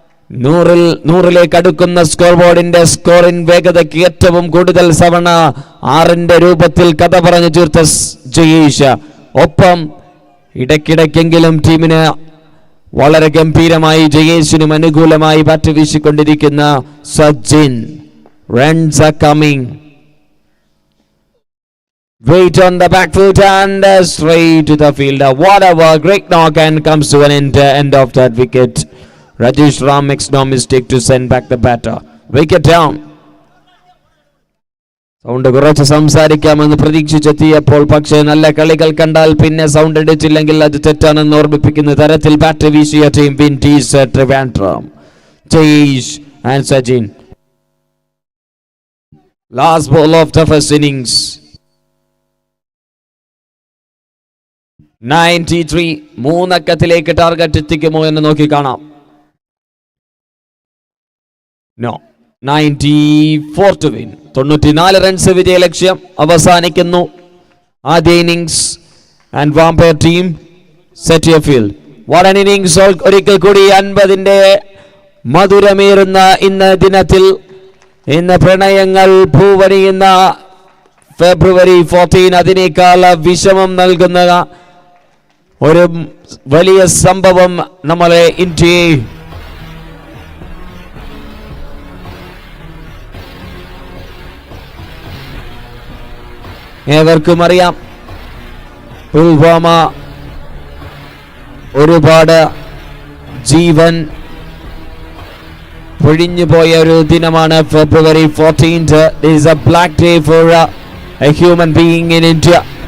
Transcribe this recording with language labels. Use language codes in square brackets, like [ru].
[ml] നൂറിലേക്ക് അടുക്കുന്ന സ്കോർ ബോർഡിന്റെ സ്കോറിൻ വേഗതയ്ക്ക് ഏറ്റവും കൂടുതൽ തവണ 6ന്റെ രൂപത്തിൽ കഥ പറഞ്ഞു തീർത്ത ജയേഷ്. ഒപ്പം ഇടയ്ക്കിടയ്ക്കെങ്കിലും ടീമിന് വളരെ ഗംഭീരമായി ജയേഷിനും അനുകൂലമായി bat വീശിക്കൊണ്ടിരിക്കുന്ന Sachin. [en] Runs are coming. Wait on the back foot and straight to the fielder. Whatever, great knock and comes to an end of that wicket. Rajesh Ram makes no mistake to send back the batter. Wicket down. [ml] Sound കുറച്ച് സംസാരിക്കാമെന്ന് പ്രതീക്ഷിച്ചെത്തിയപ്പോൾ പക്ഷേ നല്ല കളികൾ കണ്ടാൽ പിന്നെ sound എടുത്തില്ലെങ്കിൽ അത് തെറ്റാണെന്ന് ഓർമ്മിപ്പിക്കുന്ന തരത്തിൽ bat വീശിയ team Windies Trivandrum. Jayesh and Sachin. [en] Last ball of the first innings. 93. [ml] 3 അക്കത്തിലേക്ക് target എത്തിക്കുമോ എന്ന് നോക്കി കാണാം. [en] No. 94 to win. [ml] 94 റൺസ് വിജയലക്ഷ്യം. അവസാനിക്കുന്നു ആദ്യ innings. [en] And umpire team set your field. What an innings. [ml] ഒരിക്കൽ കൂടി 50ന്റെ മധുരമേറുന്ന ഇന്ന് ദിനത്തിൽ, ഇന്ന് പ്രണയങ്ങൾ പൂവണിയുന്ന ഫെബ്രുവരി 14, അതിനേക്കാൾ വിഷമം നൽകുന്ന ഒരു വലിയ സംഭവം നമ്മളെ ഇന്ത്യയെ ഏവർക്കും അറിയാം. പുൽവാമ ഒരുപാട് ജീവൻ പൊഴിഞ്ഞുപോയ ഒരു ദിനമാണ് ഫെബ്രുവരി 14th. [en] It is a black day for a human being in India.